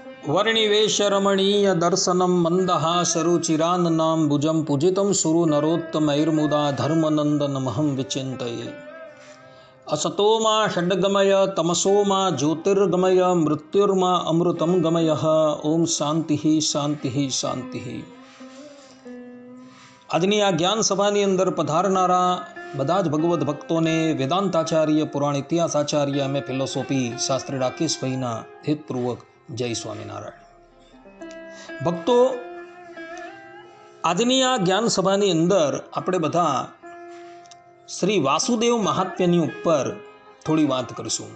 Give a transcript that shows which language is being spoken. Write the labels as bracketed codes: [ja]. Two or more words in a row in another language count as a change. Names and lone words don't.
[sa] वर्णिवेशरमणीय दर्शनं मन्दहासरुचिराननाम्बुजं पूजितं सुरनरोत्तमैर्मुदा धर्मनन्दनमहं विचिन्तये। असतो मा षड्गमय तमसो मा ज्योतिर्गमय मृत्युर्मा अमृतं गमयः। ओम शांति शांति शांति। [gu] આજની આ જ્ઞાન સભાની અંદર પધારનારા બધા જ ભગવદ્ ભક્તોને વેદાંતાચાર્ય પુરાણ ઇતિહાસાચાર્ય એમ એ ફિલોસોફી શાસ્ત્રી રાકેશભાઈના હેતપૂર્વક જય સ્વામિનારાયણ। ભક્તો, આજની આ જ્ઞાન સભાની અંદર આપણે બધા શ્રી વાસુદેવ મહાત્મ્યની ઉપર થોડી વાત કરીશું।